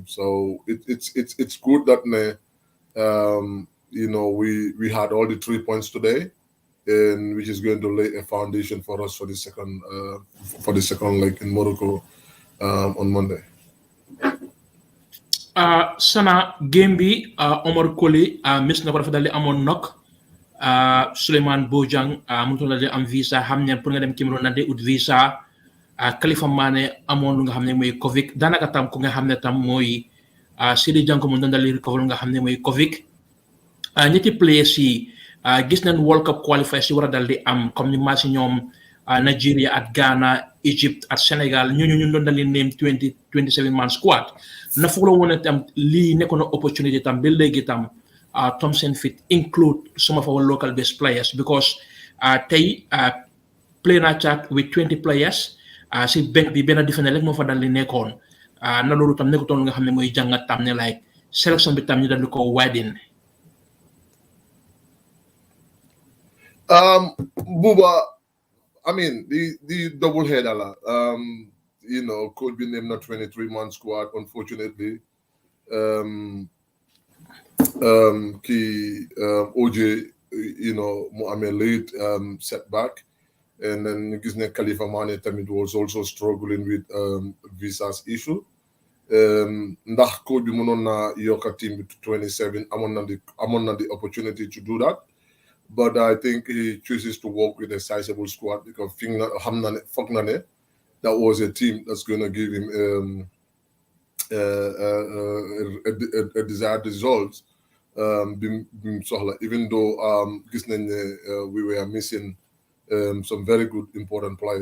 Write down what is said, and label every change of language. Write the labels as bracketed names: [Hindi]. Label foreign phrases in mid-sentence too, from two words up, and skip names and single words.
[English] So it's good that we had all the 3 points today, and which is going to lay a foundation for us for the second leg in Morocco on Monday. [Wolof] Sana game bi Omar Colley miss na ko dafa daldi amoon knock Souleymane Bojang mënutoon daldi am visa xam ne pour nga dem Cameroun na de ut visa Khalifa Mané amoon lu nga xam ne mooy Covid daanaka tam ku nga xam ne tam mooy Sidi Janko mu doon daldi recover lu nga xam ne mooy Covid ñetti players yi gis nañ [English] World Cup qualifiers [Wolof] yi war a dal di am comme ni match ñoom Nigeria ak Ghana Egypt ak Sénégal ñooñu ñu doon dal di name [English] 27 man squad [Wolof] na foog la woon tam lii nekkoon na opportunity tam ba léegi tam [English] Thompson fit include some of our local based players [Wolof] because tey play na [English] chat with 20 players [Wolof] si benn bi benn defender rek moo fa dal di nekkoon na loolu tam nekkutoon nga xam ne mooy jàngat tam ne like sélection bi tam ñu dal di ko widen. [English] Buba, I mean the double header, could be named a 23-man squad. Unfortunately, OJ, Mohamed late setback, and then Khalifa Mane was also struggling with visas issue. [Wolof] Ndax coach bi mënoon na yokk team to 27 amoon na [English] the opportunity to do that. But I think he chooses to work with a sizable squad because that was a team that's going to give him a desired result. Even though we were missing some very good important players.